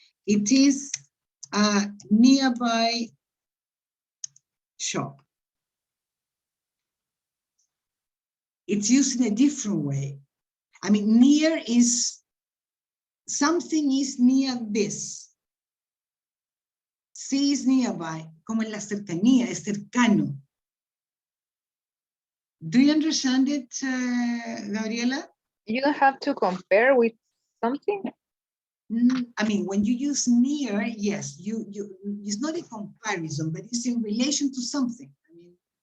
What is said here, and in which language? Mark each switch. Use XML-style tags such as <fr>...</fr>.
<en>It is a nearby shop. It's used in a different way. I mean, near is, something is near this. C is nearby,</en> <es>como en la cercanía, es cercano.</es> <en>Do you understand it, Gabriela? You don't have to compare with something. I mean, when you use near, yes, it's not a comparison, but it's in relation to something. I mean,</en>